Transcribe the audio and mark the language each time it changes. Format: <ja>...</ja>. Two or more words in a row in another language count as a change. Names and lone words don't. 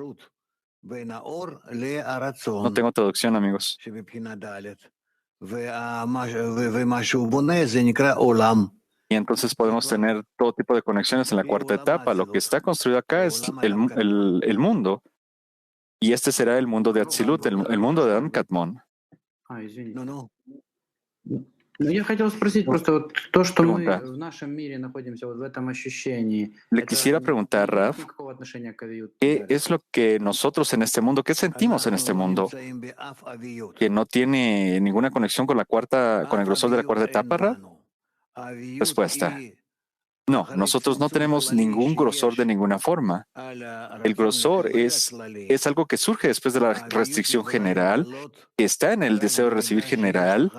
<es>No tengo traducción, amigos. Y entonces podemos tener todo tipo de conexiones en la cuarta etapa. Lo que está construido acá es el mundo. Y este será el mundo de Atzilut, el mundo de Adam Kadmon.</es> <ru>Извините. Ну, я хотел спросить просто вот то, что мы</ru> <es>Pregunta.</es> <ru>в нашем мире находимся вот в этом ощущении.</ru> <es>Le quisiera preguntar,</es> <ru>не имеет Raf, никакого отношения к авиют?</ru> <es>¿qué es lo que nosotros en este mundo, qué sentimos en este mundo, que no tiene ninguna conexión con con el grosor de la cuarta etapa, Raf? Respuesta. No, nosotros no tenemos ningún grosor de ninguna forma. El grosor es algo que surge después de la restricción general, que está en el deseo de recibir general.</es>